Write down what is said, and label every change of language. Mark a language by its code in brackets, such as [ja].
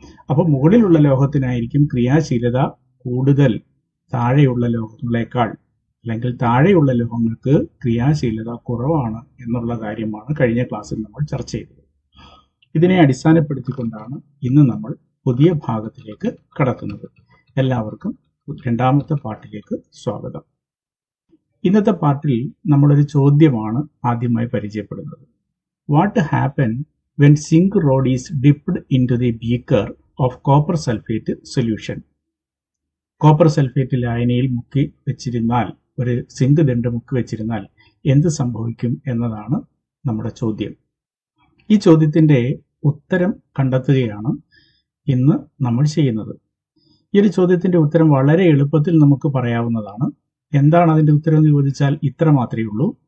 [ml] അപ്പോൾ മുകളിലുള്ള ലോഹത്തിനായിരിക്കും ക്രിയാശീലത കൂടുതൽ താഴെയുള്ള ലോഹങ്ങളെക്കാൾ, അല്ലെങ്കിൽ താഴെയുള്ള ലോഹങ്ങൾക്ക് ക്രിയാശീലത കുറവാണ് എന്നുള്ള കാര്യമാണ് കഴിഞ്ഞ ക്ലാസ്സിൽ നമ്മൾ ചർച്ച ചെയ്തത്. ഇതിനെ അടിസ്ഥാനപ്പെടുത്തിക്കൊണ്ടാണ് ഇന്ന് നമ്മൾ പുതിയ ഭാഗത്തിലേക്ക് കടക്കുന്നത്. എല്ലാവർക്കും രണ്ടാമത്തെ പാട്ടിലേക്ക് സ്വാഗതം. ഇന്നത്തെ പാട്ടിൽ നമ്മളൊരു ചോദ്യമാണ് ആദ്യമായി പരിചയപ്പെടുന്നത്. [en] What happened when zinc rod is dipped into the beaker of copper sulfate solution? [ml] Copper sulphate ലായനിയിൽ മുക്കി വെച്ചിരുന്നാൽ, ഒരു സിങ്ക് ദണ്ട് മുക്കി വെച്ചിരുന്നാൽ എന്ത് സംഭവിക്കും എന്നതാണ് നമ്മുടെ ചോദ്യം. ഈ ചോദ്യത്തിൻ്റെ ഉത്തരം കണ്ടെത്തുകയാണ് ഇന്ന് നമ്മൾ ചെയ്യുന്നത്. ഈ ഒരു ചോദ്യത്തിൻ്റെ ഉത്തരം വളരെ എളുപ്പത്തിൽ നമുക്ക് പറയാവുന്നതാണ്. എന്താണ് അതിൻ്റെ ഉത്തരം എന്ന് ചോദിച്ചാൽ ഇത്ര മാത്രമേ ഉള്ളൂ.